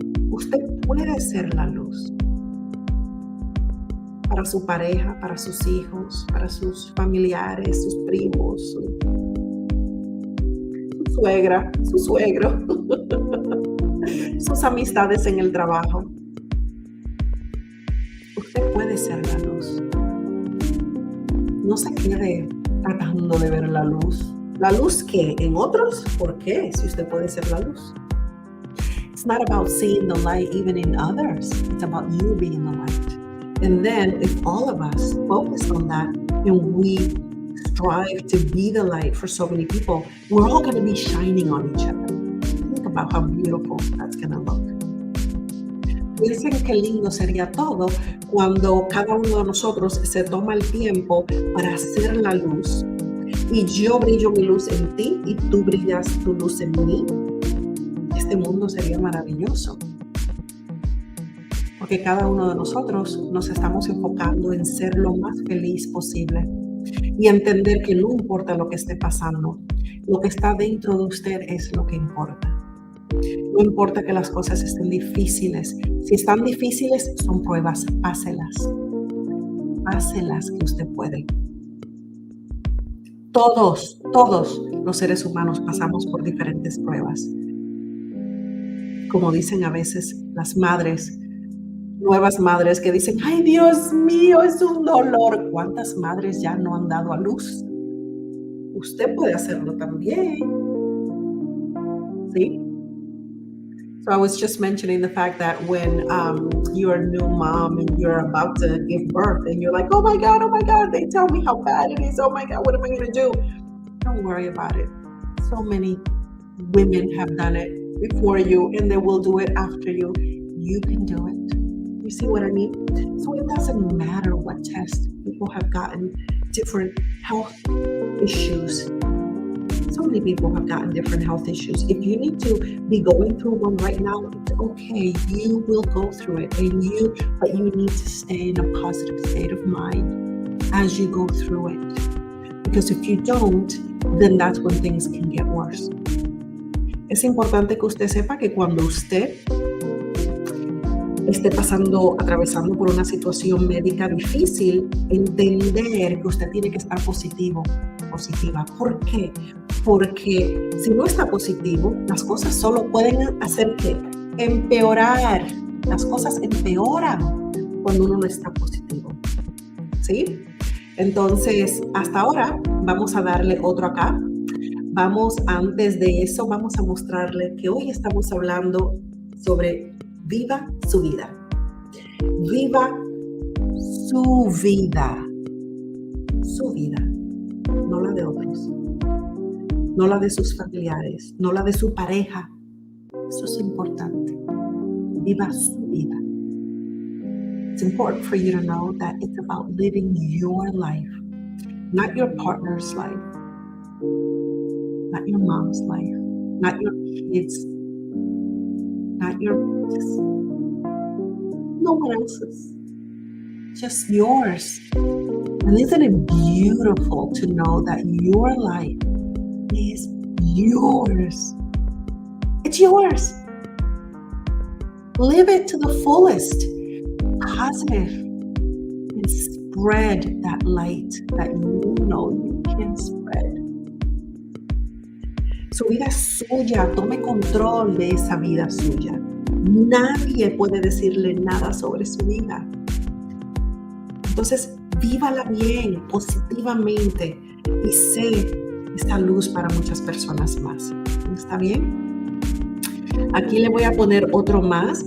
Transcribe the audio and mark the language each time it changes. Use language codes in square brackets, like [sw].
[es] Usted puede ser la luz para su pareja, para sus hijos, para sus familiares, sus primos, su suegra, su suegro, sus amistades en el trabajo. Usted puede ser la luz. No se quede tratando de ver la luz. ¿La luz qué? ¿En otros? ¿Por qué? Si usted puede ser la luz. [en] It's not about seeing the light even in others. It's about you being the light. And then if all of us focus on that and we strive to be the light for so many people, we're all going to be shining on each other. Think about how beautiful that's going to look. [es] Piensen qué lindo sería todo cuando cada uno de nosotros se toma el tiempo para hacer la luz. Y yo brillo mi luz en ti y tú brillas tu luz en mí. Este mundo sería maravilloso. Porque cada uno de nosotros nos estamos enfocando en ser lo más feliz posible y entender que no importa lo que esté pasando, lo que está dentro de usted es lo que importa. No importa que las cosas estén difíciles. Si están difíciles, son pruebas. Páselas. Páselas que usted puede. Todos los seres humanos pasamos por diferentes pruebas. Como dicen a veces las madres, nuevas madres que dicen, ay Dios mío, es un dolor. ¿Cuántas madres ya no han dado a luz? Usted puede hacerlo también. ¿Sí? [en] So I was just mentioning the fact that when you're a new mom and you're about to give birth and you're like, oh my God, they tell me how bad it is. Oh my God, what am I going to do? Don't worry about it. So many women have done it before you and they will do it after you. You can do it. You see what I mean? So it doesn't matter what test. People have gotten different health issues. So many people have gotten different health issues. If you need to be going through one right now, it's okay. You will go through it, but you need to stay in a positive state of mind as you go through it. Because if you don't, then that's when things can get worse. [es] Es importante que usted sepa que cuando usted esté atravesando por una situación médica difícil, entender que usted tiene que estar positiva. ¿Por qué? Porque si no está positivo, las cosas solo pueden hacer que empeorar. Las cosas empeoran cuando uno no está positivo, ¿sí? Entonces, hasta ahora vamos a darle otro acá. Antes de eso, vamos a mostrarle que hoy estamos hablando sobre viva su vida. Viva su vida. Su vida, no la de otros. No la de sus familiares, no la de su pareja. Eso es importante. Viva su vida. [en] It's important for you to know that it's about living your life, not your partner's life, not your mom's life, not your kids, not no one else's, just yours. And isn't it beautiful to know that your life is yours? It's yours. Live it to the fullest, positive, and spread that light that you know you can spread. [es] Su vida es suya, tome control de esa vida suya. Nadie puede decirle nada sobre su vida. Entonces, vívala bien, positivamente, y sé esta luz para muchas personas más. ¿Está bien? Aquí le voy a poner otro más.